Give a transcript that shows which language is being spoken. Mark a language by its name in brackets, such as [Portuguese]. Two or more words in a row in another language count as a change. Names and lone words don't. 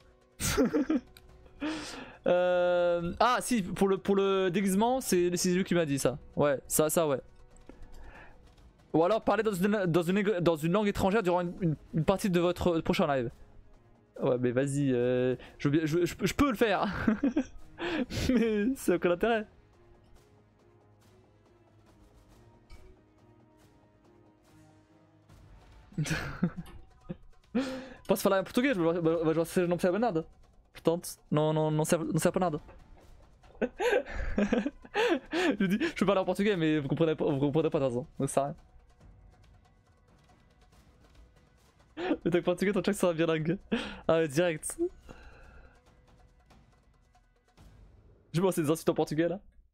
[French] Ah si, pour le déguisement, c'est lui qui m'a dit ça. Ouais, ça ouais. Ou alors parler dans une langue étrangère durant une partie de votre prochain live. Ouais mais vas-y, je peux le faire. Mais c'est aucun intérêt. [Portuguese] Posso falar em português, mas vocês não percebem nada. Portanto, não serve para nada. [French] Je dis, je peux parler en portugais, mais vous comprenez pas de toute façon. Donc ça sert à rien. Le tag portugais, ton chat sera bilingue. Ah ouais, direct. Je vois ces insultes en portugais là.